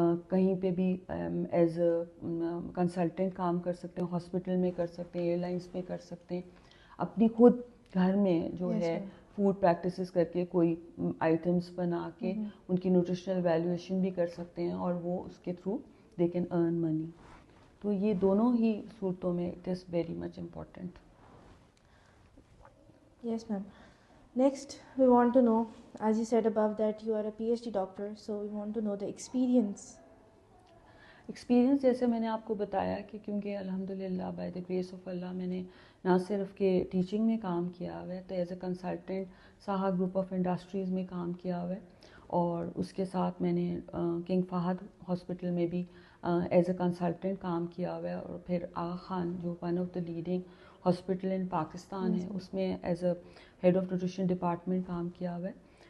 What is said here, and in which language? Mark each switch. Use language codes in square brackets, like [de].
[ur] کہیں پہ بھی ایز اے کنسلٹنٹ کام کر سکتے ہیں, ہاسپٹل میں کر سکتے ہیں, ایئر لائنس میں کر سکتے ہیں, اپنی خود گھر میں جو ہے فوڈ پریکٹسز کر کے کوئی آئٹمس بنا کے ان کی نیوٹریشنل ویلیویشن بھی کر سکتے ہیں, اور وہ اس کے تھرو [en] They can earn money. [ur] تو یہ دونوں ہی صورتوں میں [en] It is very much important. Yes, ma'am. Next, we want to know, as you said above that you are a PhD doctor, so we want to know the experience. [ur] Experience جیسے میں نے آپ کو بتایا کہ کیونکہ الحمد للہ [en] by the grace of Allah [ur] میں نے نہ صرف کہ ٹیچنگ میں کام کیا ہوا ہے, تو as a consultant Saha group of industries میں کام کیا ہوا ہے, اور اس کے ساتھ میں نے کنگ فہد ہاسپٹل میں بھی ایز اے کنسلٹنٹ کام کیا ہوا ہے, اور پھر آغا خان جو [en] one of the leading hospital in Pakistan [ur] ہے اس میں [en] as a head of nutrition department [ur] کام کیا ہوا ہے.